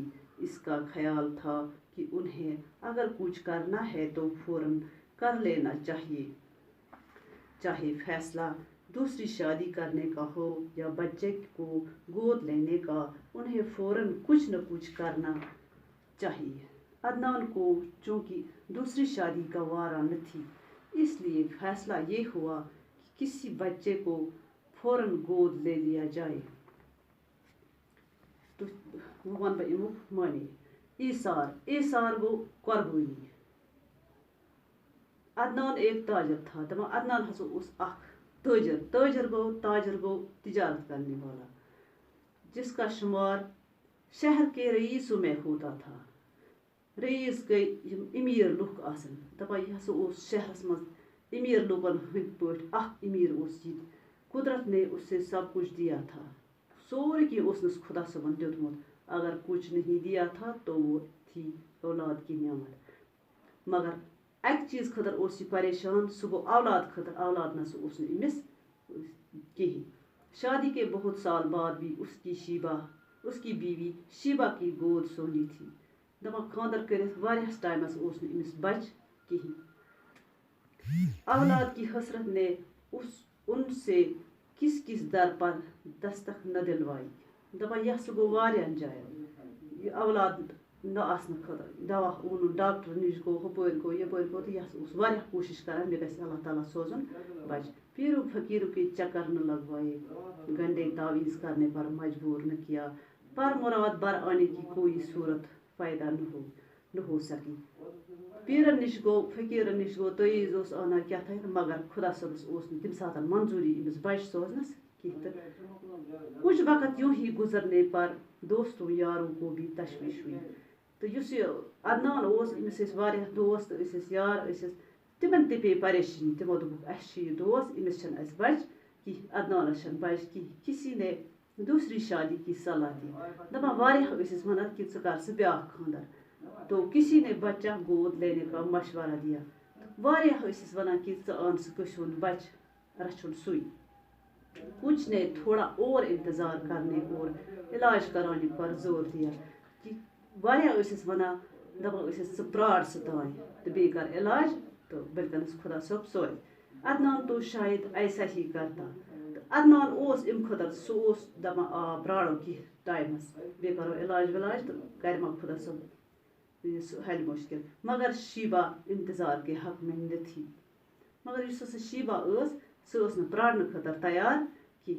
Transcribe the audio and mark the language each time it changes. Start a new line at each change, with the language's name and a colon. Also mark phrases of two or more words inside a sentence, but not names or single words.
Urdu: اس کا خیال تھا کہ انہیں اگر کچھ کرنا ہے تو فوراً کر لینا چاہیے، چاہے فیصلہ دوسری شادی کرنے کا ہو یا بچے کو گود لینے کا، انہیں فوراً کچھ نہ کچھ کرنا چاہیے. عدنان کو چونکہ دوسری شادی کا وارہ نہ تھی، اس لیے فیصلہ یہ ہوا کہ کسی بچے کو فوراً گود لے لیا جائے.
Kashmiri: تو ون بہ امیک معنی.
Urdu: ایثار. ایثار گو قربانی. عدنان ایک تاجر تھا.
Kashmiri: دپان عدنان ہسا اس اخ تاجر.
Urdu: تاجر گو تجارت کرنے والا، جس کا شمار شہر کے رئیسوں میں ہوتا تھا.
Kashmiri: رئیس گئی یم امیر لُکھ آسن. دپان یہ ہسا اوس شہرس مز امیر لُکن ہند پٲٹھۍ اخ امیر اوس یہ.
Urdu: قدرت نے اسے سب کچھ دیا تھا،
Kashmiri: سورے کینٛہہ اوسنس خدا صٲبن دیُتمُت.
Urdu: اگر کچھ نہیں دیا تھا تو وہ تھی اولاد کی نعمت.
Kashmiri: مگر اکہ چیز خٲطرٕ اوس یہ پریشان، سُہ گوٚو اولاد خٲطرٕ. اولاد نسا اوس نہٕ أمِس کہیٖنۍ.
Urdu: شادی کے بہت سال بعد بھی اس کی بیوی شیبہ کی گود سونی تھی.
Kashmiri: دپان خاندر کٔرِتھ واریاہس ٹایمس اوس نہٕ أمِس بچہِ کہیٖنۍ.
Urdu: اولاد کی حسرت نے ان سے کس کس در پر دستک نہ دلوائی.
Kashmiri: دپان یہ سا گوٚو واریاہن جاین یہ اولاد نہ آسنہٕ خٲطرٕ. دوا اونُن، ڈاکٹر نِش گوٚو، ہُپٲرۍ گوٚو یپٲرۍ گوٚو، تہٕ یہِ ہسا اوس واریاہ کوٗشش کران مےٚ گژھِ اللہ تعالیٰ سوزُن بچہِ.
Urdu: پیروں فقیروں کے چکر نہ لگوائے، گنڈے تعویذ کرنے پر مجبور نہ کیا، پر مراد بر آنے کی کوئی صورت پیدا نہ ہو سکی.
Kashmiri: پیرن نش گو، فقیرن نش گو، تعویذ اوس انان کیٛاہ تھانۍ، مگر خدا صٲبس اوس نہٕ تمہِ ساتہٕ منظوٗری أمِس بچہِ سوزنس کینٛہہ.
Urdu: تہٕ کچھ وقت یوں ہی گزرنے پر دوستوں یاروں کو بھی تشویش ہوئی.
Kashmiri: تہٕ یُس یہِ عدنان اوس، أمِس ٲسۍ واریاہ دوست، ٲسِس یار ٲسِس، تمن تہِ پیٚیہِ پریشٲنی. تمو دوٚپُکھ اسہِ چھُ یہِ دوست، أمِس چھنہٕ اسہِ بچہِ کینٛہہ، عدنانس چھنہٕ بچہِ کینٛہہ.
Urdu: کسی نے دوسری شادی کی صلاح دی.
Kashmiri: دپان واریاہ ٲسِس ونان کہ ژٕ کر سا بیاکھ خاندر.
Urdu: تو کسی نے بچہ گود لینے کا مشورہ دیا.
Kashmiri: واریاہ ٲسِس ونان کہ ژٕ ان سا کٲنٛسہِ ہُنٛد بچہ، رچھُن سُے.
Urdu: کچھ نے تھوڑا اور انتظار کرنے اور علاج کرانے پر زور دیا.
Kashmiri: کہ واریاہ ٲسِس ونان، دپان ٲسِس ژٕ پرٛار سا تانۍ تہٕ بیٚیہِ کر علاج تو بلکنس خدا صٲب سورے.
Urdu: عدنان تو شاید ایسا ہی کرتا.
Kashmiri: عدنان اوس امہِ خٲطرٕ سُہ اوس دپان آ پرٛارو کینٛہہ ٹایمس، بیٚیہِ کرو علاج ولاج تہٕ کرِ ما خدا صٲب سُہ حل مشکل.
Urdu: مگر شیبہ انتظار کے حق میں نہ تھی.
Kashmiri: مگر یُس ہسا شیبہ ٲس، سۄ ٲس نہٕ پرٛارنہٕ خٲطرٕ تیار کینٛہہ.